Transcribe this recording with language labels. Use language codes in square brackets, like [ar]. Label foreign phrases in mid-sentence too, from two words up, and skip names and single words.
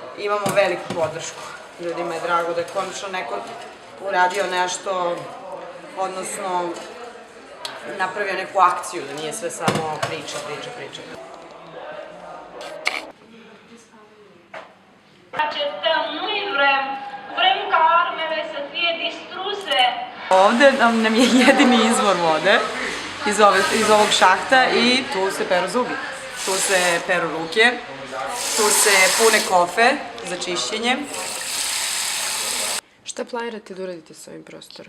[sr] imamo veliku podršku. Ljudima je drago da je konačno neko uradio nešto, odnosno napravio neku akciju, da nije sve samo priča. [ro] Acceptăm, nu-i vrem ca armele să fie distruse. [sr] Ovde nam je jedini izvor vode iz ovog šahta i tu se peru zubi, tu se peru ruke, tu se pune kofe za čišćenje. Šta planirate da uradite sa ovim prostorom?